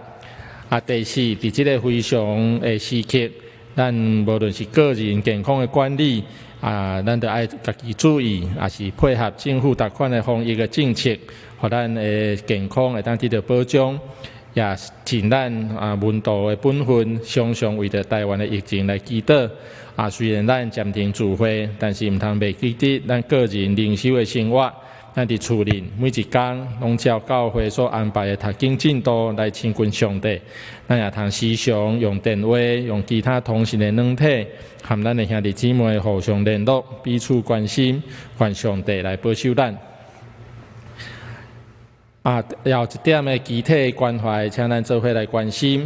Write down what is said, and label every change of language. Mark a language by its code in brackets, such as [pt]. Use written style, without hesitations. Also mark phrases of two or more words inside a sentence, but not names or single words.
[nan] 第四，伫这个非常的时刻，咱无论是个人健康的管理，咱都爱家己注意，也是配合政府逐款的防疫的政策，互咱的健康会当得到保障，也尽咱门徒的本分，常常为着台湾的疫情来祈祷。虽然咱暂停聚会，但是毋通袂记得咱个人灵修的生活。咱伫厝内每一天拢照教会所安排的读经进度来亲近上帝。咱也通时常用电话、用其他通讯的软体，和咱的兄弟姊妹互相联络，彼此关心，愿上帝来保守咱。有一点的具体关怀，请咱做伙来关心。